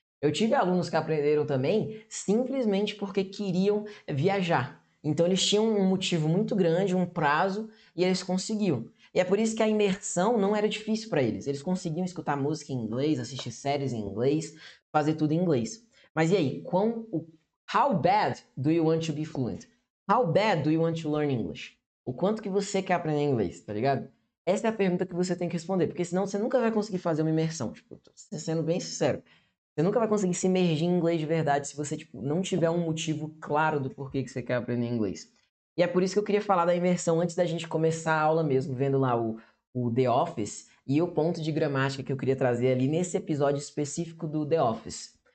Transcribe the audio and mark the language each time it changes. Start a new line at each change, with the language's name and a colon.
Portuguese: Eu tive alunos que aprenderam também simplesmente porque queriam viajar. Então eles tinham um motivo muito grande, um prazo, e eles conseguiam. E é por isso que a imersão não era difícil para eles. Eles conseguiam escutar música em inglês, assistir séries em inglês, fazer tudo em inglês. Mas e aí,
English: how bad do you want to be fluent? How bad do you want to learn English?
Portuguese: O quanto que você quer aprender inglês, tá ligado? Essa é a pergunta que você tem que responder, porque senão você nunca vai conseguir fazer uma imersão. Tipo, tô sendo bem sincero. Você nunca vai conseguir se imergir em inglês de verdade se você tipo, não tiver um motivo claro do porquê que você quer aprender inglês. E é por isso que eu queria falar da imersão antes da gente começar a aula mesmo, vendo lá o The Office e o ponto de gramática que eu queria trazer ali nesse episódio específico do The Office.